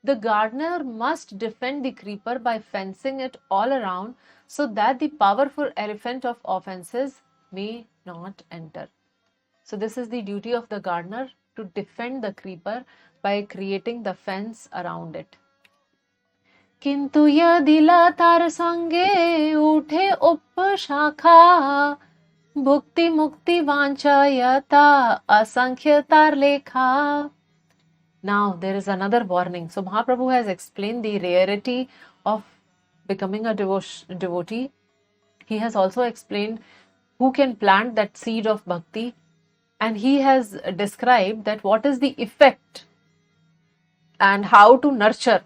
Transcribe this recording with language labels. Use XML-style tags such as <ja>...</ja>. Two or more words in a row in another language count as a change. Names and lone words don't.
<en>the gardener must defend the creeper by fencing it all around so that the powerful elephant of offenses may not enter. So this is the duty of the gardener, to defend the creeper by creating the fence around it.</en> <bn>কিন্তু যদি লতার সঙ্গে উঠে উপশাখা ভুক্তি মুক্তি বাঞ্ছা যত অসংখ্য তার লেখা.</bn> <en>Now there is another warning. So Mahaprabhu has explained the rarity of becoming a devotee. He has also explained who can plant that seed of bhakti, and he has described that what is the effect and how to nurture.</en>